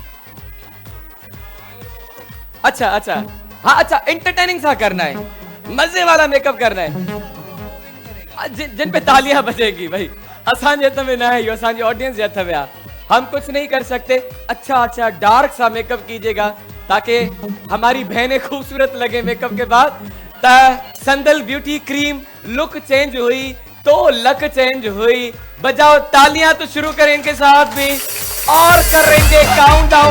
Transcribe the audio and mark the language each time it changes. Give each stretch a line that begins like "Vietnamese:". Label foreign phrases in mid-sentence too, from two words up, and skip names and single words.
Urdu: اچھا اچھا، ہاں اچھا، انٹرٹیننگ سا کرنا ہے، مزے والا میک اپ کرنا ہے، جن پہ تالیاں بجیں گی بھائی.
Sindhi: असांजे हथ में ना है, यो असांजी ऑडियंस जे हथ में आ,
Urdu: ہم کچھ نہیں کر سکتے. اچھا اچھا ڈارک سا میک اپ کیجیے گا تاکہ ہماری بہنیں خوبصورت لگیں میک اپ کے بعد. صندل بیوٹی کریم,
English: look change
Urdu: ہوئی تو
English: luck change
Urdu: ہوئی. بجاؤ تالیاں تو شروع کریں ان کے ساتھ بھی، اور کریں گے کاؤنٹ ڈاؤن.